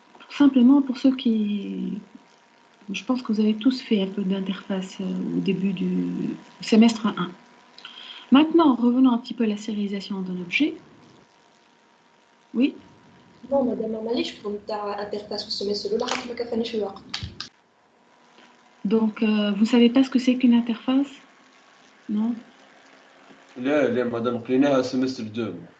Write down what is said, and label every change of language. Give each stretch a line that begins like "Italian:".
French: Simplement pour ceux qui... Je pense que vous avez tous fait un peu d'interface au début du semestre 1. Maintenant, revenons un petit peu à la sérialisation d'un objet. Oui. Non, madame,
Arabic: معليش نتاع interface في السمستر الأولى حتى ما كفانيش الوقت.
French: Donc, vous ne savez pas ce que c'est qu'une interface? Non?
Arabic: لا madame قريناها semestre 2.